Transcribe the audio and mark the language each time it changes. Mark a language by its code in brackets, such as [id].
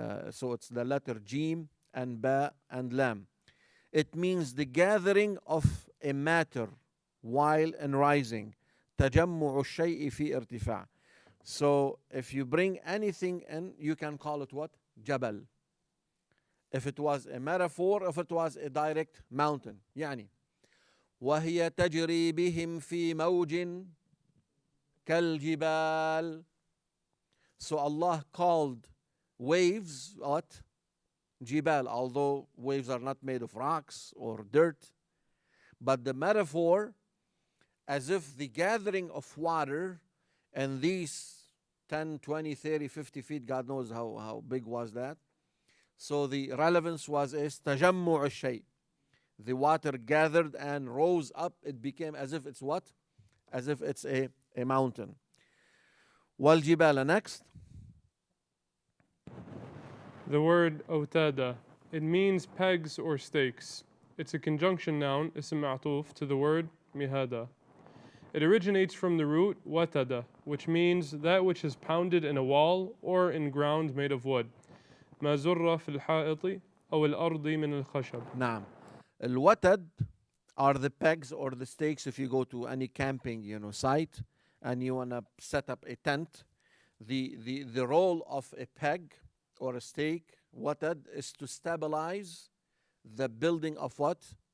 [en] So it's the letter jim and ba and lam. It means the gathering of a matter while in rising. [ar] تجمع الشيء في ارتفاع. [en] So if you bring anything in, you can call it what? Jabal. If it was a metaphor, if it was a direct mountain. [ar] يعني وهي تجري بهم في موج كالجبال. [en] So Allah called waves what? Jibal, although waves are not made of rocks or dirt. But the metaphor, as if the gathering of water and these 10, 20, 30, 50 feet, God knows how big was that. So the relevance was [ar] تجمع الشيء. [en] The water gathered and rose up. It became as if it's what? As if it's a mountain. والجبال, next. The word أوتادا, it means pegs or stakes. It's a conjunction noun, [ar] اسم معطوف, [en] to the word mihada. It originates from the root watada, which means that which is pounded in a wall or in ground made of wood. [ar] ما زر في الحائط أو الأرض من الخشب. نعم. [en] الوتد are the pegs or the stakes. If you go to any camping, site and you want to set up a tent, the role of a peg or a stake, watad, is to stabilize the building of what?